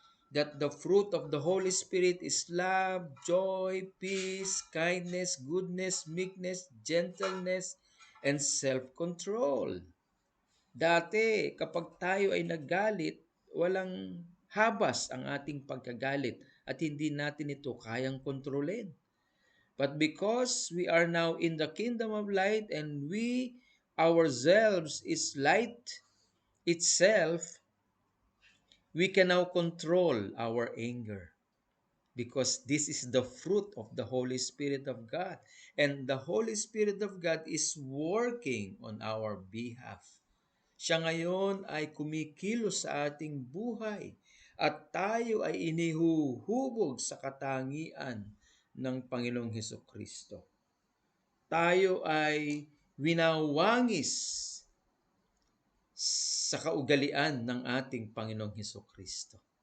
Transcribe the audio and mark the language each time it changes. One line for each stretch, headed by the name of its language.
English: that the fruit of the Holy Spirit is love, joy, peace, kindness, goodness, meekness, gentleness, and self-control.
Filipino: Dati, kapag tayo ay naggalit, walang habas ang ating pagkagalit at hindi natin ito kayang kontrolin.
English: But because we are now in the kingdom of light and we ourselves is light itself, we can now control our anger because this is the fruit of the Holy Spirit of God. And the Holy Spirit of God is working on our behalf.
Filipino: Siya ngayon ay kumikilos sa ating buhay at tayo ay inihuhubog sa katangian ng Panginoong Hesukristo. Tayo ay winawangis sa kaugalian ng ating Panginoong Hesukristo.